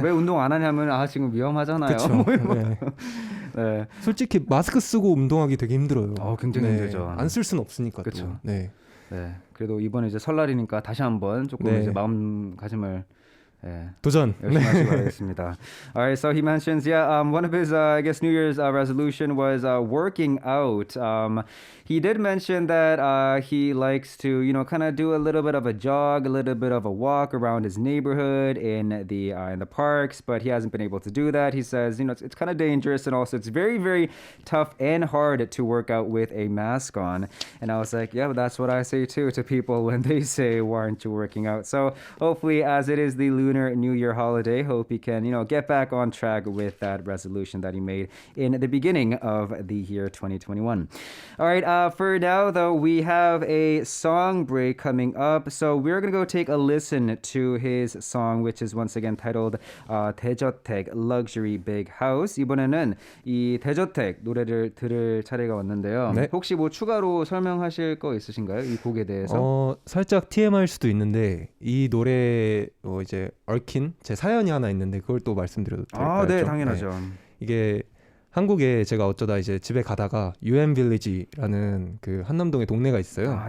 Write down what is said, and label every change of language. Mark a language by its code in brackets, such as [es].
[ko] 왜 운동 안 하냐면 지금 위험하잖아요. 그쵸. 네. 네. 솔직히 마스크 쓰고 운동하기 되게 힘들어요. 굉장히 힘들죠. 안 쓸 수는 없으니까. 그쵸. 또. 네. 네. 그래도 이번에 이제 설날이니까 다시 한번 조금 이제 마음가짐을 도전. 열심히 하시기 바라겠습니다. [en] All right, so he mentions, one of his, I guess, New Year's resolution was working out. He did mention that he likes to, kind of do a little bit of a jog, a little bit of a walk around his neighborhood in the parks, but he hasn't been able to do that. He says, it's kind of dangerous, and also it's very, very tough and hard to work out with a mask on. And I was like, yeah, that's what I say too to people when they say, why aren't you working out? So hopefully, as it is the Lunar New Year holiday, hope he can, get back on track with that resolution that he made in the beginning of the year 2021. All right, for now, though, we have a song break coming up. So we're going to go take a listen to his song, which is once again titled 대저택 Luxury Big House. [ko] 이번에는 이 대저택 노래를 들을 차례가 왔는데요. 네. 혹시 뭐 추가로 설명하실 거 있으신가요? 이 곡에 대해서? 살짝 TMI일 수도 있는데 이 노래 이제 얽힌 제 사연이 하나 있는데 그걸 또 말씀드려도 될까요? 네, 당연하죠. 네. 이게 한국에 제가 어쩌다 이제 집에 가다가 UN 빌리지라는 그 한남동에 동네가 있어요.